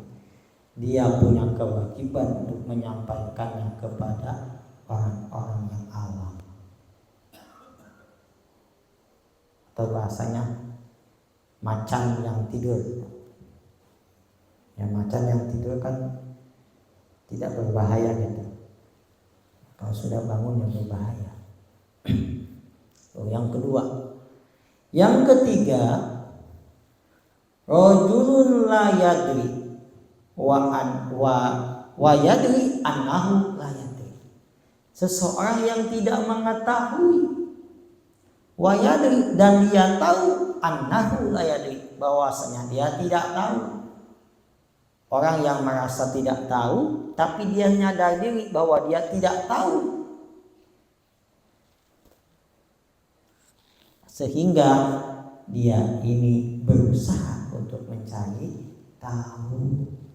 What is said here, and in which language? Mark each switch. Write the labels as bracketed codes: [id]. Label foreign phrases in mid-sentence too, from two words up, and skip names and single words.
[id] Dia punya kewajiban untuk menyampaikannya kepada orang-orang yang awam, atau bahasanya macan yang tidur. Ya, macan yang tidur kan tidak berbahaya gitu. Kalau sudah bangun yang berbahaya. Yang kedua, yang ketiga, [ar] رجل لا يدري ويدري أنه لا يدري. [id] Seseorang yang tidak mengetahui, [ar] ويدري, [id] dan dia tahu, [ar] أنه لا يدري, [id] bahwasanya dia tidak tahu. Orang yang merasa tidak tahu tapi dia nyadar diri bahwa dia tidak tahu, sehingga dia ini berusaha untuk mencari tahu.